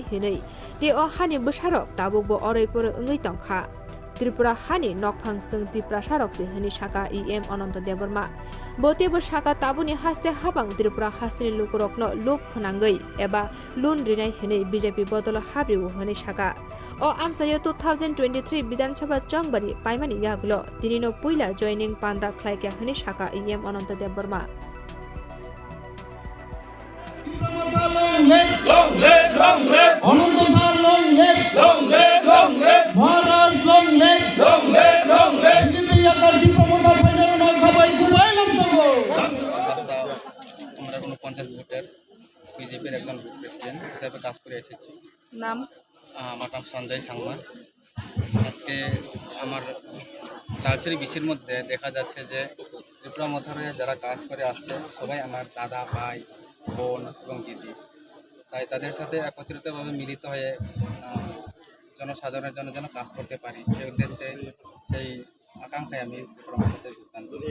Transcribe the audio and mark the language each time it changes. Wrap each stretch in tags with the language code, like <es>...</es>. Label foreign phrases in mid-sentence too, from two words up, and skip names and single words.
<trp>hinei te o hani busarok tabukbo oreipur ngai tongkha Tripura hani nokphang sung Tripura sarok se hani saka EM Ananta Deborma bote bosaka tabuni haste habang Tripura hasteni Lukurok no luk phunangai eba lun rinai hinei BJP Badol habriu hani saka o Amchaio 2023 Bidhan Sabha Changbari paimani yaglo tinino puila joining panda khlaikya hani saka EM Ananta Deborma</trp> <en>Long live, Anandasar long live, Maharaj long live,</en> <trp>BJP yakar di</trp> <en>promoter final</en> <trp>na khabai kubai lamsabo.</trp> <bn>আমরা কোনো 50 ভোটের বিজেপির একজন প্রেসিডেন্ট হিসেবে কাজ করে এসেছি। নাম আমার নাম সঞ্জয় সাংমা। আজকে আমার লালচরি বিসির মধ্যে দেখা যাচ্ছে যে ত্রিপুরা মথারে যারা কাজ করে আসছে সবাই আমার দাদা ভাই বোন এবং দিদি, তাই তাদের সাথে একত্রিতভাবে মিলিত হয়ে জনসাধারণের জন্য যেন কাজ করতে পারি সেই উদ্দেশ্যে সেই আকাঙ্ক্ষায় আমি ত্রিপুরা মথাতে যোগদান করি।</bn>